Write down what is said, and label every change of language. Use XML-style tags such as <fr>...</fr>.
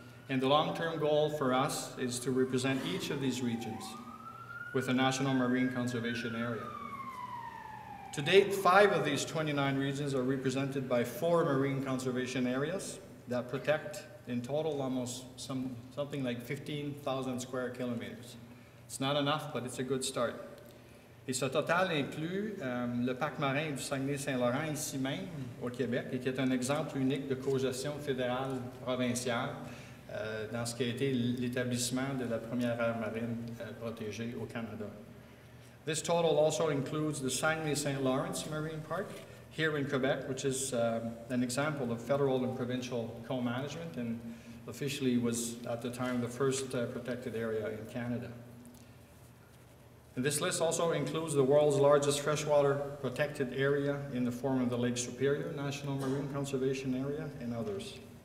<en>And the long-term goal for us is to represent each of these regions with a national marine conservation area. To date, 5 of these 29 regions are represented by 4 marine conservation areas that protect, in total, almost something like 15,000 square kilometers. It's not enough, but it's a good start.</en> <fr>Et ce total inclut le parc marin du Saguenay-Saint-Laurent, ici même, au Québec, et qui est un exemple unique de cogestion fédérale provinciale dans ce qui a été l'établissement de la première aire marine protégée au Canada.</fr> <en>This total also includes the Saguenay-St. Lawrence Marine Park here in Quebec, which is an example of federal and provincial co-management and officially was at the time the first protected area in Canada. And this list also includes the world's largest freshwater protected area in the form of the Lake Superior National Marine Conservation Area and others.</en>